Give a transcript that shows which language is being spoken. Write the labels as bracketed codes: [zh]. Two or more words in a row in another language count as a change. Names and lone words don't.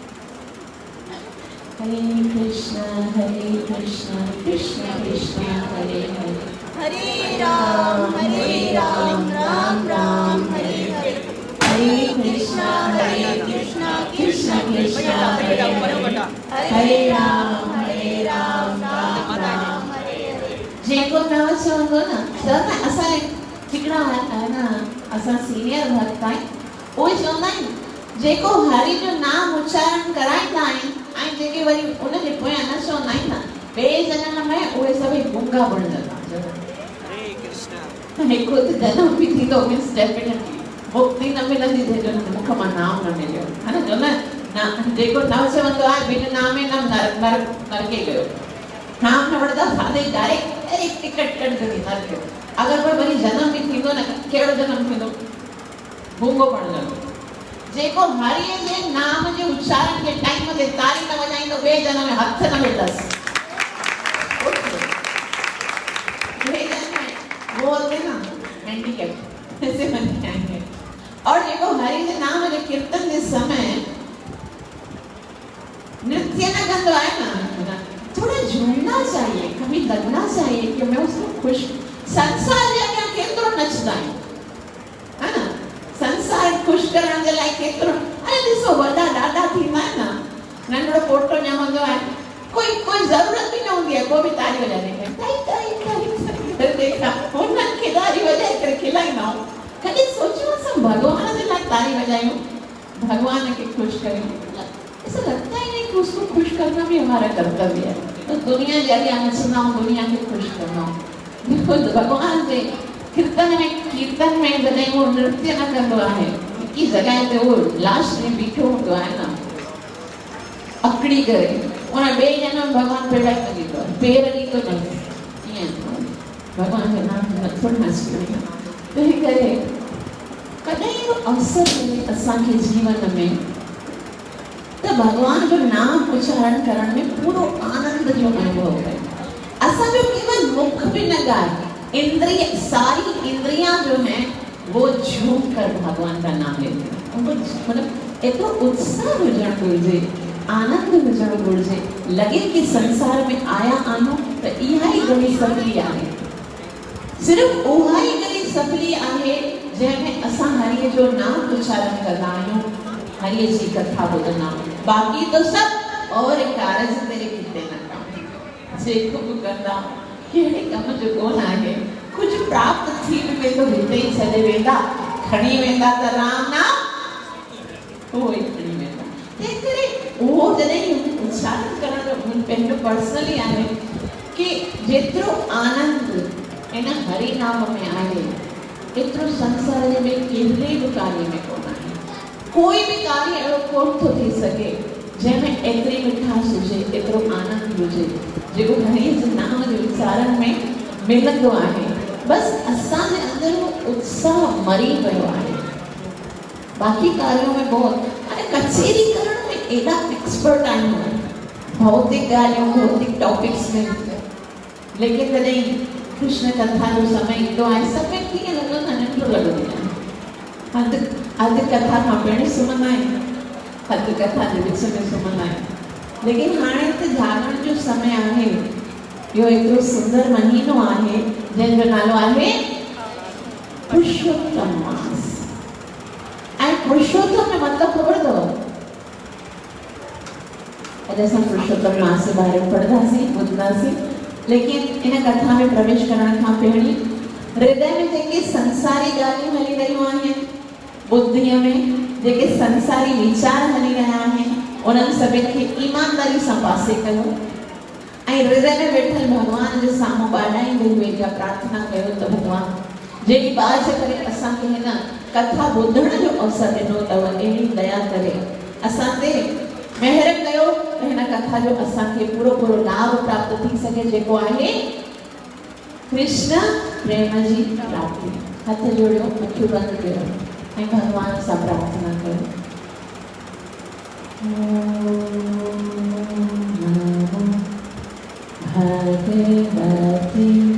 [sa] हरे कृष्ण कृष्ण कृष्ण हरे हरे हरे राम राम राम हरे हरे हरे कृष्ण कृष्ण कृष्ण हरे राम राम राम हरे हरे। [sd] जेको प्रवचन [mr] होतो ना तर असा एक तिकडा आहे ना असा सीनियर भक्त आहे [sd] उहे चवंदा आहिनि जेको हरि जो नाम उच्चारण कराईंदा आहिनि ऐं जेके वरी उनजे पोयां न चवंदा आहिनि न ॿिए जनम में उहे सभई गूंगा बणजंदा। [sa] हरे कृष्ण [sd] हिकु त जनम बि थींदो मीन्स डेफिनेटली मुक्ति न मिलंदी जंहिंजो मूंखे मां नाम न मिलियो है न जो न जेको न चवंदो आहे बिन नामे न नरके वियो नाम न वठंदा सादे डायरेक्ट टिकट कढंदी नरक अगर कोई वरी जनम बि थींदो न कहिड़ो जनम थींदो गूंगो पढ़ंदो जेको हरिअ जे नाम जे उच्चारण जे टाइम ते तारी न वॼाईंदो ॿिए जनम में हथ न मिलंदसि [hi] वो होते ना हैंडीकैप ऐसे बन जाएंगे और देखो हरि के नाम के कीर्तन के समय नृत्य न करना है ना थोड़ा झूमना चाहिए कभी लगना चाहिए कि मैं उसको खुश [sd] संसार जे अॻियां केतिरो नचंदा आहियूं है ना संसार खुश करण जे लाइ केतिरो अरे ॾिसो वॾा ॾाढा थींदा आहिनि न नंढड़ो पोटो ॼमंदो आहे कोई ज़रूरत भी न हूंदी आहे कोई बि ताली वॼाइण जी ताई देखा उन्हनि खे तारी वॼाए करे खिलाईंदा आहियूं कॾहिं सोचियो असां भॻवान जे लाइ तारी वॼायूं [hi] भगवान के खुश करें ऐसा लगता ही नहीं कि उसको खुश करना भी हमारा कर्तव्य है तो दुनिया जाके नचना दुनिया के खुश करना देखो भगवान से कीर्तन में [sd] जॾहिं वो नृत्य न कंदो आहे की जॻह ते वो लास्ट में बीठो हूंदो आहे न अकड़ी करे उन ॿिए जनम भगवान पेड़ा कंदो आहे पेर ॾींदो न ईअं भगवान के नाम नथो नाचो तंहिं करे कॾहिं अहिड़ो अवसर मिले असांखे जीवन में त भगवान जो नाम उच्चारण करण में पूरो आनंद जो अनुभव है असांजो केवल मुख भी न गाए इंद्रिय सारी इंद्रियां [hi] जो हैं वो झूम कर भगवान का नाम लेते हैं उनको [sd] मतलब एतिरो उत्साह हुजणु घुरिजे आनंद हुजणु घुरिजे लगे कि संसार में आया आहियूं त इहा ई घणी सफली आहे सिर्फ उहा ई घणी सफली आहे जंहिंमें असां हरिअ जो नाम उच्चारण कंदा आहियूं हरिअ जी कथा ॿुधंदा आहियूं बाक़ी [pa] तो सब और कारज तेरे किते न कम [sd] जेको बि कंदा कहिड़े कम जो कोन आहे कुझु प्राप्त थी बि वेंदो हिते ई छॾे वेंदा खणी वेंदा त राम नाम उहो ई खणी वेंदा तंहिं करे उहो जॾहिं उच्चारण करण जो पंहिंजो पर्सनली आहे कि जेतिरो आनंद इन हरि नाम में आहे एतिरो संसार में कहिड़े बि कार्य में कोन आहे कोई भी कार्य अहिड़ो कोन थो थी सघे जंहिंमें एतिरी मिठास हुजे एतिरो आनंद हुजे जेको हरिअ जे नाम जे उच्चारण में मिलंदो आहे बस असांजे अंदर वो उत्साह मरी वियो आहे बाक़ी कार्यों में बहुत अरे कचेरी करण में एॾा एक्सपर्ट आहियूं भौतिक ॻाल्हियूं भौतिक टॉपिक्स में लेकिन जॾहिं कृष्ण कथा जो समय ईंदो आहे समय कीअं लॻंदो आहे नंढो लॻंदो आहे अधु कथा खां पहिरीं सुम्हंदा आहियूं अधु कथा जे विच में सुम्हंदा आहियूं लेकिन हाणे त जागरण जो समय आहे इहो एतिरो सुंदर महीनो आहे जंहिंजो नालो आहे पुरुषोत्तम मास ऐं पुरुषोत्तम में मतिलबु ख़बर अथव अॼु असां पुरुषोत्तम मास जे बारे में पढ़ंदासीं ॿुधंदासीं लेकिन इन कथा में प्रवेश करण खां पहिरीं हृदय में जेके संसारी ॻाल्हियूं हली रहियूं आहिनि बुद्धीअ में जेके संसारी वीचार हली रहिया आहिनि उन्हनि सभिनि खे ईमानदारी सां पासे कयो ऐं हृदय में वेठल भगवान जे साम्हूं ॿाॾाईंदे हुए इहा प्रार्थना कयो त भगवान जहिड़ी बाज करे असांखे हिन कथा ॿुधण जो अवसर ॾिनो अथव अहिड़ी दया करे असां ते महिर कयो त हिन कथा जो असांखे पूरो लाभ प्राप्त थी सघे जेको आहे कृष्ण प्रेम जी प्राप्ति हथ जोड़ियो अखियूं बंदि कयो ऐं भगवान सां प्रार्थना कयो भगवती